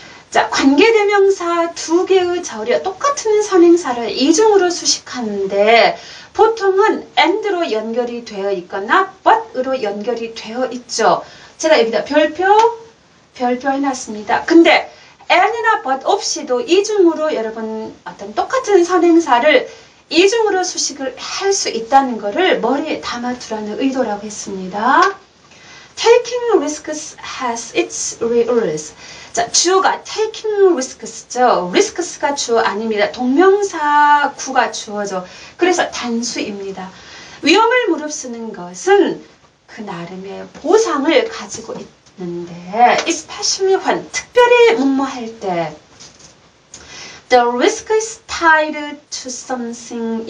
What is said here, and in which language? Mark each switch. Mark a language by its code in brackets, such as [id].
[ko] 자, 관계대명사 두 개의 절이 똑같은 선행사를 이중으로 수식하는데 보통은 and로 연결이 되어 있거나 but으로 연결이 되어 있죠. 제가 여기다 별표 해놨습니다. 근데 and나 but 없이도 이중으로 여러분 어떤 똑같은 선행사를 이중으로 수식을 할 수 있다는 것을 머리에 담아두라는 의도라고 했습니다. [en] Taking risks has its rules. [ko] 자, 주어가 taking risks죠. risks가 주어 아닙니다. 동명사 구가 주어죠. 그래서 단수입니다. 위험을 무릅쓰는 것은 그 나름의 보상을 가지고 있는데 [en] especially when [ko] 특별히 뭐뭐할 때 [en] the risk is tied to something.